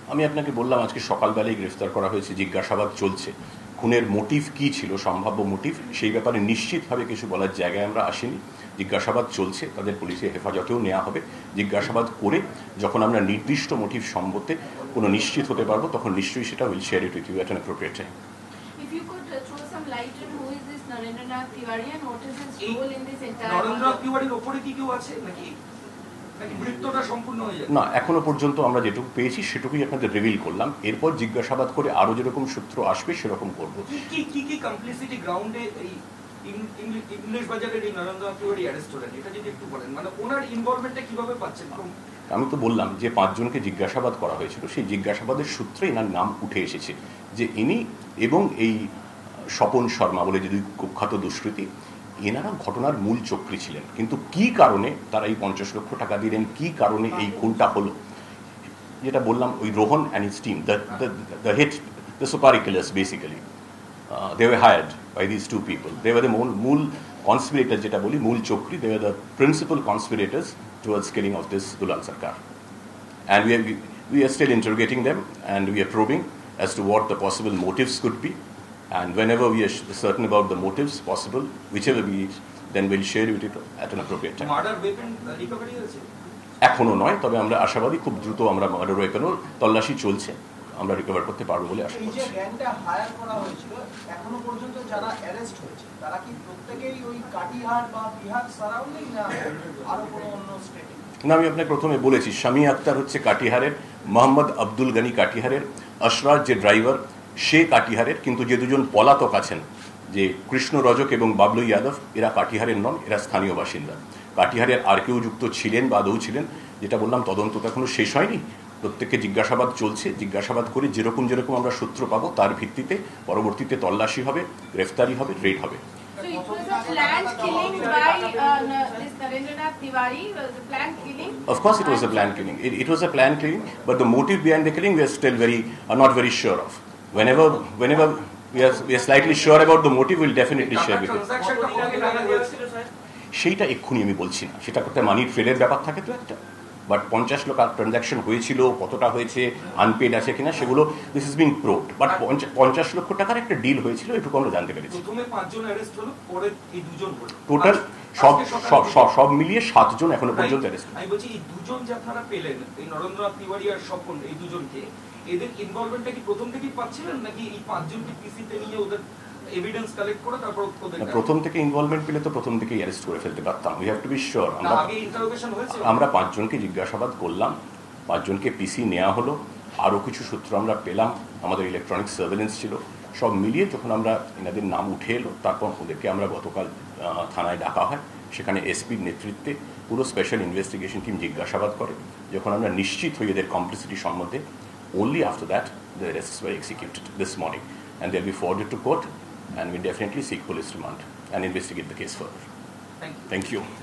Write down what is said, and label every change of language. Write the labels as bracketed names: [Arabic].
[Bangla] আমি আপনাকে বললাম আজকে সকালবেলায় গ্রেফতার করা হয়েছে, জিজ্ঞাসাবাদ চলছে। খুনের মোটিভ কী ছিল, সম্ভাব্য মোটিভ, সেই ব্যাপারে নিশ্চিতভাবে কিছু বলার জায়গায় আমরা আসিনি। জিজ্ঞাসাবাদ চলছে, তাদের পুলিশের হেফাজতেও নেওয়া হবে। জিজ্ঞাসাবাদ করে যখন আমরা নির্দিষ্ট মোটিভ সম্বন্ধে কোনো নিশ্চিত হতে পারবো, তখন নিশ্চয়ই সেটা [English] Will share it with you at an appropriate time. If you could throw some light on who is this Narendranath Tiwari and what is his role in this entire? [Bangla] Narendranath তিওয়ারির উপরে কি কেউ আছে নাকি মৃত্যুটা সম্পূর্ণ হয়ে যায়? না, এখনো পর্যন্ত আমরা যেটুকু পেয়েছি সেটুকুই আপনাদের রিভিল করলাম। এরপর জিজ্ঞাসাবাদ করে আরও যেরকম সূত্র আসবে সেরকম করবো। কি কমপ্লিসিটি গ্রাউন্ডে এই ইংলিশ বাজারের এই নরেন্দ্রনাথ তিওয়ারি অ্যারেস্ট হলেন, এটা যদি একটু বলেন, মানে ওনার ইনভলভমেন্টটা কিভাবে পাচ্ছেন? আমি তো বললাম যে 5 জনকে জিজ্ঞাসাবাদ করা হয়েছিল, সেই জিজ্ঞাসাবাদের সূত্রে এনার নাম উঠে এসেছে, যে ইনি এবং এই স্বপন শর্মা বলে যে 2 কুখ্যাত দুষ্কৃতী, এনারা ঘটনার মূল চক্রী ছিলেন, কিন্তু কি কারণে তারা এই 50 লক্ষ টাকা দিলেন, কি কারণে এই খুনটা হলো, যেটা বললাম ওই Rohan and his team, the hit, the সুপারি killers basically, [English] they were hired by these two people. They were the মূল conspirators, [Bangla] যেটা বলি মূল চক্রী. [English] They were the principal conspirators towards killing of this Dulal Sarkar. And we are still interrogating them, and we are probing as to what the possible motives could be. And whenever we are certain about the motives possible, whichever be it, then we'll share with it at an appropriate time. [Bangla] Murder weapon recovery হয়েছে এখনো নয়, তবে আমরা আশাবাদী খুব দ্রুত আমরা murder ওয়েপনের তল্লাশি চলছে, আমরা রিকভার করতে পারবো বলে আশা এই যে করছি। গ্যাংটা হায়ার করা হয়েছিল, এখনো পর্যন্ত যারা অ্যারেস্ট হয়েছে তারা কি প্রত্যেকেই ওই কাটিহার বা বিহার সারাউন্ডিং, না আরো কোনো অন্য স্টেটে? না, আমি আপনাকে প্রথমে বলেছি শামী আক্তার হচ্ছে কাটিহারের, মোহাম্মদ আব্দুল গনি কাটিহারের, আশরাফ যে ড্রাইভার সে কাটিহারের, কিন্তু যে দুজন পলাতক আছেন যে কৃষ্ণ রজক এবং বাবলু যাদব, এরা কাটিহারের নন, এরা স্থানীয় বাসিন্দা। কাটিহারের আর কেউ যুক্ত ছিলেন বা আদৌ ছিলেন, যেটা বললাম তদন্ত তো এখনো শেষ হয়নি, প্রত্যেককে জিজ্ঞাসাবাদ চলছে, জিজ্ঞাসাবাদ করে যেরকম আমরা সূত্র পাবো তার ভিত্তিতে পরবর্তীতে তল্লাশি হবে, গ্রেফতারি হবে, রেড হবে। [English] So it was a planned killing by this Narendranath Tiwari. Was a planned killing. Of course, it was a planned killing. It was a planned killing, but the motive behind the killing we are still not very sure of. Whenever we are slightly sure about the motive, we'll definitely share with you. [Bangla] ট্রানজাকশনটা কবে টাকা হয়েছিল sir? সেইটা এক্ষুনি আমি বলছি না, সেটা করতে মানি ট্রেলের ব্যাপার থাকে তো একটা, বাট 50 লাখ ট্রানজাকশন হয়েছিল, কতটা হয়েছে, আনপেড আছে কিনা, সেগুলো [English] this is being proved, [Bangla] but 50 লক্ষ টাকার একটা ডিল হয়েছিল, এটুকু আমরা জানতে পেরেছি। প্রথমে 5 জন অ্যারেস্ট হলো, পরে এই দুজন হলো, টোটাল সব মিলিয়ে 7 জন এখনো পর্যন্ত অ্যারেস্ট। আমি বলছি এই দুজন যে আপনারা পেলেন, এই নরেন্দ্রনাথ তিওয়ারি আর স্বপন, এই দুজনকে, এদের ইনভলভমেন্টটা কি প্রথম থেকেই পাচ্ছিলেন, নাকি এই 5 জনকে পিসিতে নিয়ে ওদের এভিডেন্স কালেক্ট করে তারপর ওদের প্রথম থেকে ইনভলভমেন্ট পেলে তো প্রথম থেকেই অ্যারেস্ট করে ফেলতে পারতাম। [English] We have to be sure. [Bangla] আগে ইন্টারোগেশন হয়েছে, আমরা 5 জনকে জিজ্ঞাসাবাদ করলাম, 5 জনকে পিসি নেওয়া হলো, আরও কিছু সূত্র আমরা পেলাম, আমাদের ইলেকট্রনিক সার্ভেলেন্স ছিল, সব মিলিয়ে যখন আমরা এনাদের নাম উঠে এলো, তারপর ওদেরকে আমরা গতকাল থানায় ডাকা হয়, সেখানে এসপির নেতৃত্বে পুরো স্পেশাল ইনভেস্টিগেশন টিম জিজ্ঞাসাবাদ করে। যখন আমরা নিশ্চিত হই এদের কমপ্লিসিটি সম্বন্ধে, [English] only after that the arrests were executed this morning, and they'll be forwarded to court, and we definitely seek police remand and investigate the case further. Thank you.